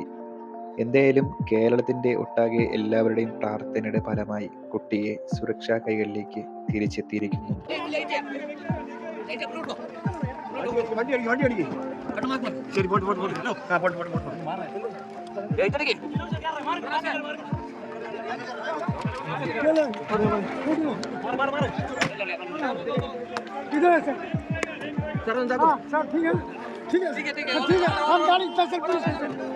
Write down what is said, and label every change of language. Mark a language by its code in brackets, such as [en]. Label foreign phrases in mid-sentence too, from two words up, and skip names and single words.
[ml] എന്തായാലും കേരളത്തിന്റെ ഒട്ടാകെ എല്ലാവരുടെയും പ്രാർത്ഥനയുടെ ഫലമായി കുട്ടിയെ സുരക്ഷാ കൈകളിലേക്ക് തിരിച്ചെത്തിയിരിക്കുന്നു. [hi] ശരി इधर है सर सर ठीक है ठीक है ठीक है हम गाड़ी तहसील पुलिस स्टेशन